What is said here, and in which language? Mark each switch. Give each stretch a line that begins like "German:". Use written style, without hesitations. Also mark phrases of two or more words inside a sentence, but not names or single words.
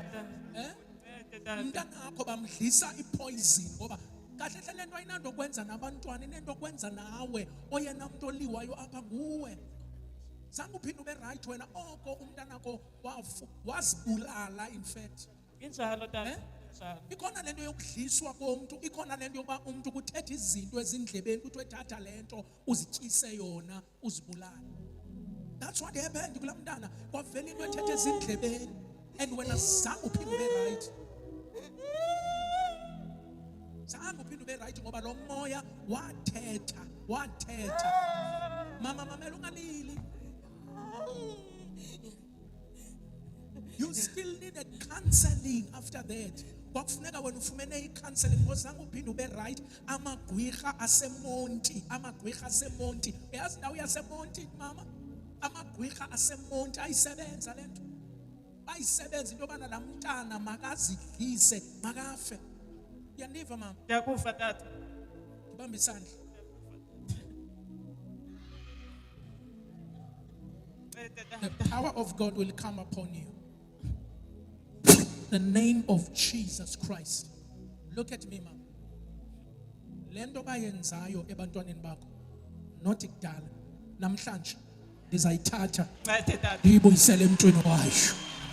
Xhosa: umntanakho bamdlisa ipoison ngoba kahle hle lento ayinanto kwenza nabantwana inento kwenza nawe oyena mntu oliwayo apha nguwe zange uphinde ube right wena oko umntanakho wazibulala
English: in fact
Xhosa: Injalo tata. Njalo. Ikhona lento yokudliswa komuntu, ikhona lento yokuba umuntu kuthetha izinto ezindlebeni kuthiwe thatha lento uzityise yona uzibulale.
English: That's what happened
Xhosa: kula mntana. Kwavela into ethetha ezindlebeni and wena zange uphinde ube right. Zange uphinde ube right ngoba lo moya wathetha. Mama mamela ungalili.
English: You still needed counseling after that.
Xhosa: Kwakufuneka wena ufumene i-counseling because zange uphinde ube right. Amagwirha asemonti. Uyazi indawo yasemonti mama? Amagwirha asemonti ayisebenza lento. Bayisebenza into yobana la mntana makazidlise makafe. Uyandiva mama? Ndiyakuva tata. Ngibambe isandla.
English: The power of God will come upon you. The name of Jesus Christ. Look at me, mama.
Xhosa: Lento bayenzayo ebantwaneni bakho. Not kudala. Namhlanje ndizayithatha Tata. ndiyibuyisele emntwini wayo.